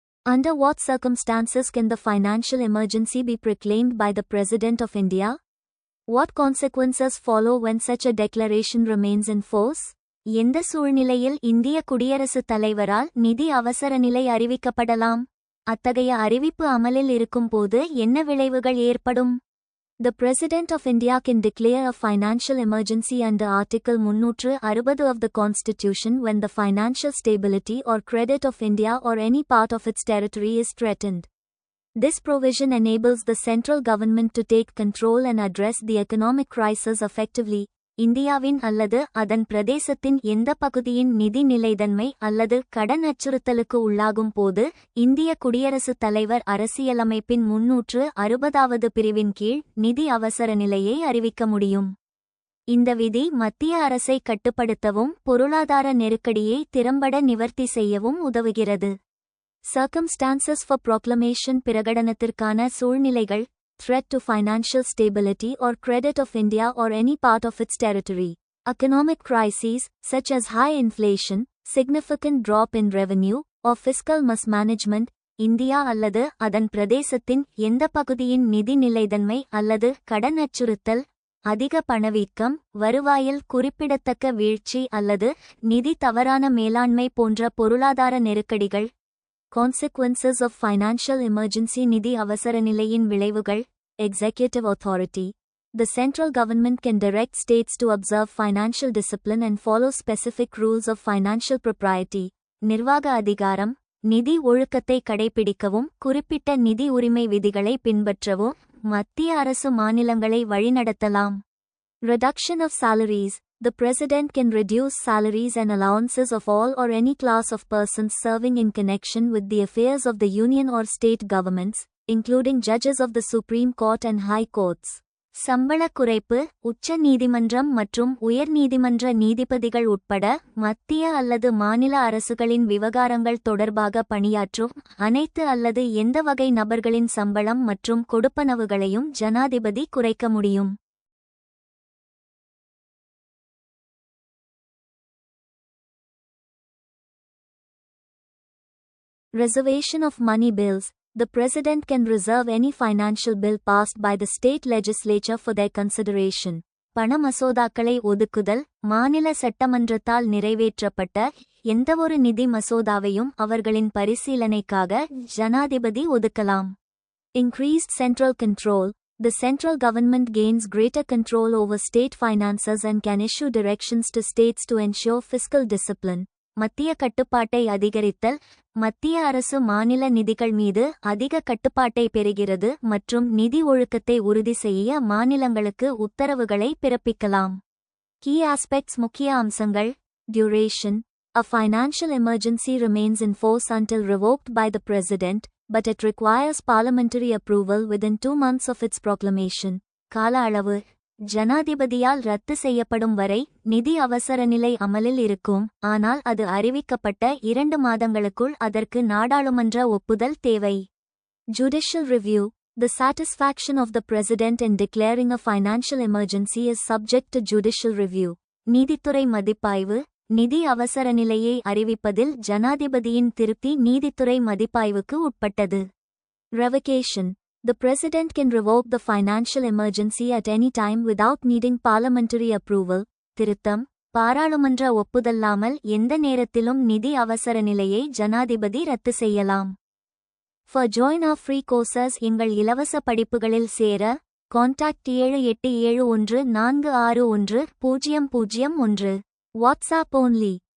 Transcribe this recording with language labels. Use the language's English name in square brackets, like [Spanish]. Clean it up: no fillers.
[English] Under what circumstances can the financial emergency be proclaimed by the President of India? What consequences follow when such a declaration remains in force? [Tamil] எந்த சூழ்நிலையில் இந்திய குடியரசுத் தலைவரால் நிதி அவசரநிலை அறிவிக்கப்படலாம்? அத்தகைய அறிவிப்பு அமலில் இருக்கும்போது என்ன விளைவுகள் ஏற்படும்? [English] The President of India can declare a financial emergency under Article 360 of the Constitution when the financial stability or credit of India or any part of its territory is threatened. This provision enables the central government to take control and address the economic crisis effectively. [Tamil] இந்தியாவின் அல்லது அதன் பிரதேசத்தின் எந்த பகுதியின் நிதி நிலைத்தன்மை அல்லது கடன் அச்சுறுத்தலுக்கு உள்ளாகும் போது இந்திய குடியரசுத் தலைவர் அரசியலமைப்பின் 360வது பிரிவின் கீழ் நிதி அவசர நிலையை அறிவிக்க முடியும். இந்த விதி மத்திய அரசை கட்டுப்படுத்தவும் பொருளாதார நெருக்கடியை திறம்பட நிவர்த்தி செய்யவும் உதவுகிறது. [English] Circumstances for proclamation. [Tamil] பிரகடனத்திற்கான சூழ்நிலைகள். [English] Threat to financial stability or credit of India or any part of its territory. Economic crises, such as high inflation, significant drop in revenue, or fiscal mismanagement. [Tamil] India அல்லது அதன் பிரதேசத்தின் எந்த பகுதியின் நிதி நிலைத்தன்மை அல்லது கடன் அச்சுறுத்தல், அதிக பணவீக்கம், வருவாயில் குறிப்பிடத்தக்க வீழ்ச்சி அல்லது நிதி தவறான மேலாண்மை போன்ற பொருளாதார நெருக்கடிகள். [English] Consequences of financial emergency. [Tamil] நிதி அவசர நிலையின் விளைவுகள். [English] Executive authority. The central government can direct states to observe financial discipline and follow specific rules of financial propriety. [Tamil] நிர்வாக அதிகாரம். நிதி ஒழுக்கத்தை கடைபிடிக்கவும் குறிப்பிட்ட நிதி உரிமை விதிகளை பின்பற்றவும் மத்திய அரசு மாநிலங்களை வழிநடத்தலாம். [English] Reduction of salaries. The President can reduce salaries and allowances of all or any class of persons serving in connection with the affairs of the union or state governments, including judges of the Supreme Court and High Courts. [Tamil] சம்பள குறைப்பு. உச்ச நீதிமன்றம் மற்றும் உயர் நீதிமன்ற நீதிபதிகள் உட்பட மத்திய அல்லது மாநில அரசுகளின் விவகாரங்கள் தொடர்பாக பணியாற்றும் அனைத்து அல்லது எந்த வகை நபர்களின் சம்பளம் மற்றும் கொடுப்பனவுகளையும் ஜனாதிபதி குறைக்க முடியும். [English] Reservation of money bills. The President can reserve any financial bill passed by the state legislature for their consideration. [Tamil] பண மசோதாக்களை ஒதுக்குதல். மாநில சட்டமன்றத்தால் நிறைவேற்றப்பட்ட எந்தவொரு நிதி மசோதாவையும் அவர்களின் பரிசீலனைக்காக ஜனாதிபதி ஒதுக்கலாம். [English] Increased central control. The central government gains greater control over state finances and can issue directions to states to ensure fiscal discipline. [Tamil] மத்திய கட்டுப்பாட்டை அதிகரித்தல். மத்திய அரசு மாநில நிதிகள் மீது அதிக கட்டுப்பாட்டை பெறுகிறது மற்றும் நிதி ஒழுக்கத்தை உறுதி செய்ய மாநிலங்களுக்கு உத்தரவுகளை பிறப்பிக்கலாம். [English] Key aspects. [Tamil] முக்கிய அம்சங்கள். [English] Duration. A financial emergency remains in force until revoked by the President, but it requires parliamentary approval within 2 months of its proclamation. [Tamil] கால அளவு. ஜனாதிபதியால் ரத்து செய்யப்படும் வரை நிதி அவசரநிலை அமலில் இருக்கும், ஆனால் அது அறிவிக்கப்பட்ட 2 மாதங்களுக்குள் அதற்கு நாடாளுமன்ற ஒப்புதல் தேவை. [English] Judicial review. The satisfaction of the President in declaring a financial emergency is subject to judicial review. [Tamil] நீதித்துறை மதிப்பாய்வு. நிதி அவசரநிலையை அறிவிப்பதில் ஜனாதிபதியின் திருப்தி நீதித்துறை மதிப்பாய்வுக்கு உட்பட்டது. [English] Revocation. The President can revoke the financial emergency at any time without needing parliamentary approval. [Tamil] திருத்தம். பாராளுமன்ற ஒப்புதல்லாமல் எந்த நேரத்திலும் நிதி அவசர நிலையை ஜனாதிபதி ரத்து செய்யலாம். [English] For join our free courses. [Tamil] எங்கள் இலவச படிப்புகளில் சேர கான்டாக்ட் 7871461001. WhatsApp only.